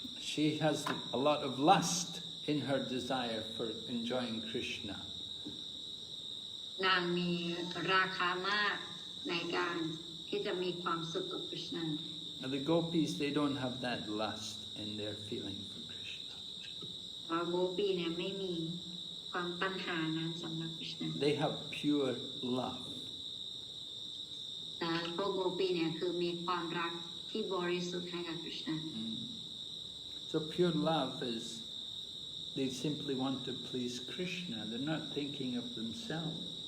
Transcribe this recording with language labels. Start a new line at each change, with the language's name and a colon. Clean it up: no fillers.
English: She has a lot of lust in her desire for enjoying Krishna.
Thai: นางมีราคามากในการที่จะมีความสุขกับคริชนา
English: And the gopis, they don't have that lust in their feeling for Krishna.
Thai: โกปีเนี่ยไม่มีความตัณหานั้นสำหรับคริชนา
English: They have pure love.
Thai: แต่พวกโกปีเนี่ยคือมีความรักที่บริสุทธิ์ให้กับคริชนา
English: So pure love is, they simply want to please Krishna. They're not thinking of themselves.